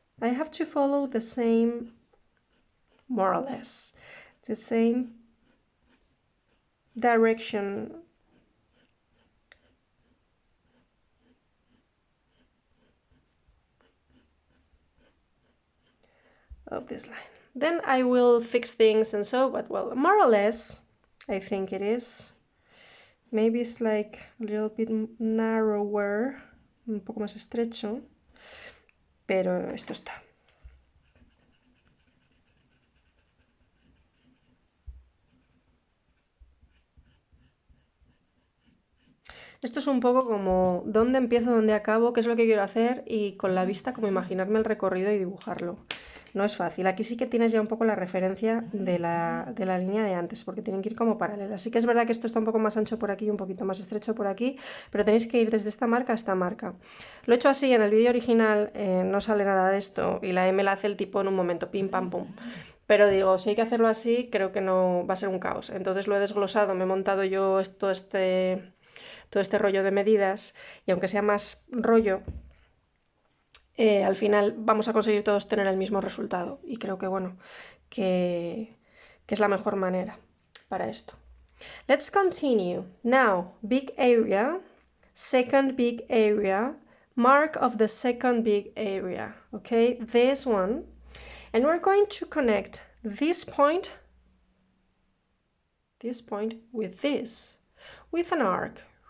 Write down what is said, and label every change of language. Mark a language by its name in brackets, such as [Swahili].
[English] I have to follow the same, more or less, the same direction. Of this line. Then I will fix things and so, but well, more or less, I think it is. Maybe it's like a little bit narrower, [Spanish] un poco más estrecho, pero esto está. Esto es un poco como dónde empiezo, dónde acabo, qué es lo que quiero hacer y con la vista como imaginarme el recorrido y dibujarlo. no es fácil. Aquí sí que tienes ya un poco la referencia de la línea de antes, porque tienen que ir como paralelas. Sí que es verdad que esto está un poco más ancho por aquí y un poquito más estrecho por aquí, pero tenéis que ir desde esta marca a esta marca. Lo he hecho así, en el vídeo original no sale nada de esto y la M la hace el tipo en un momento, pim pam pum. Pero digo, si hay que hacerlo así, creo que no va a ser un caos. Entonces lo he desglosado, me he montado yo todo este rollo de medidas y aunque sea más rollo, al final vamos a conseguir todos tener el mismo resultado y creo que bueno, que es la mejor manera para esto. [English] Let's continue. Now, big area, second big area, mark of the second big area, okay, this one, and we're going to connect this point with this, with an arc.